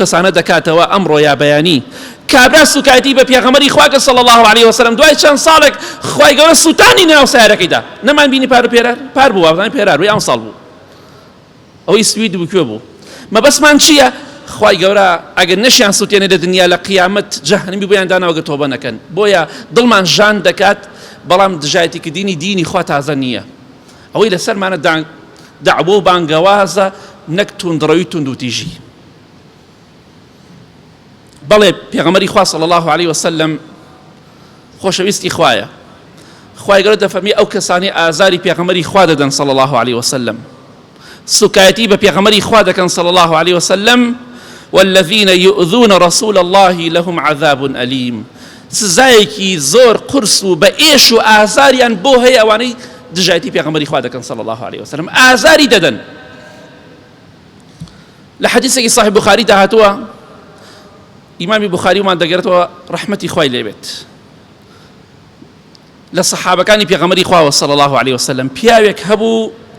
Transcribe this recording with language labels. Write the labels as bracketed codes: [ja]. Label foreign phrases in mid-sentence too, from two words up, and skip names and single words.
[ckb] کەسانە دەکاتەوە ئەمڕۆ یا بەیانی کابرا سوکایەتی بە پێغەمبەری خوا کە [ar] صلی الله علیه وسلم [ckb] دوای چەند ساڵێک خوای گەورە سوتانی ناو سایرەکەیدا نەمان بینی پار و پێرار پار بوو وابزانانی پێرار بووی ئەم ساڵ بوو ئەوەی سوید بوو کوێ بوو مەبەسمان چییە خوای گەورە ئەگەر نەشیان سووتێنێ لە دنیا لە قیامەت جەهەنەمی بۆیان داناوە تۆبە نەکەن بۆیە دڵمان ژان دەکات بەڵام دژایەتیکردنی دینی خوا تازە نییە ئەوەی لەسەرمانە دعوە و بانگەوازە نەک توندڕەوی توند و تیژی بەڵێ پێغەمبەری خوا [ar] صلی الله علیه وسلم [ckb] خۆشەویستی خوایە خوای گەورە دەفەرمی ئەو کەسانی ئازاری پێغەمبەری خوا دەدەن [ar] صلی الله علیه وسلم [ckb] سوکایەتی بە پێغەمبەری خوا دەکەن [ar] صلی الله علیه وسلم والذين يؤذون رسول الله لهم عذاب أليم [ckb] سزایەکی زۆر قرس و بە ئێش و ئازاریان بۆ هەیە ئەوانەی دژایەتی پێغەمبەری خوا دەکەن [ar] صلی الله علیه وسلم [ckb] ئازاری دەدەن لە حەدیثێکی صحیح بوخاری داهاتووە ئیمامی بوخاری ومان دەگەڕێتەوە ڕەحمەتی خوای لێبێت لە سەحابەکانی پێغەمبەری خواوە [ar] صلی الله علیه وسلم [ckb] پیاوێک هەبوو